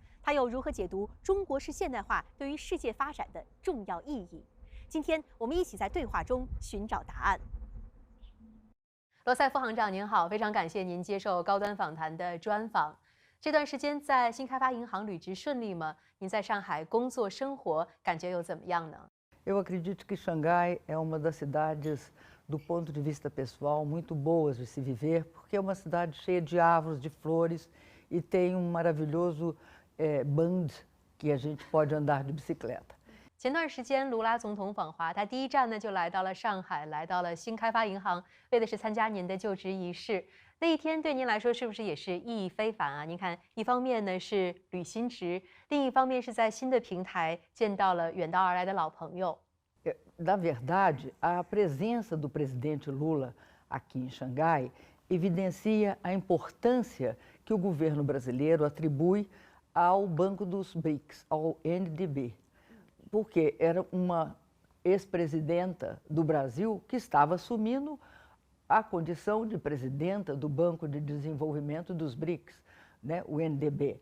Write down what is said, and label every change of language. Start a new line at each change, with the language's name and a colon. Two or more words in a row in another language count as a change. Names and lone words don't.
Chinese: 他又如何解读中国式现代化对于世界发展的重要意义？今天我们一起在对话中寻找答案。罗塞夫行长您好，非常感谢您接受高端访谈的专访。这段时间在新开发银行履职顺利吗？您在上海工作生活感觉又怎么样呢？
Portuguese: Eu acredito que Xangai é uma das cidades, do ponto de vista pessoal, muito boas de se viver, porque é uma cidade cheia de árvores, de flores e tem maravilhoso band que a gente pode andar de bicicleta.
Chinese: 前段时间，卢拉总统访华，他第一站呢就来到了上海，来到了新开发银行，为的是参加您的就职仪式。那一天对您来说是不是也是意义非凡啊？您看，一方面呢是履新职，另一方面是在新的平台见到了远道而来的老朋友。
Portuguese: Na verdade, a presença do presidente Lula aqui em Xangai evidencia a importância que o governo brasileiro atribui ao Banco dos BRICS, ao NDB, porque era uma ex-presidenta do Brasil que estava assumindo a condição de presidenta do Banco de Desenvolvimento dos BRICS, né, o NDB.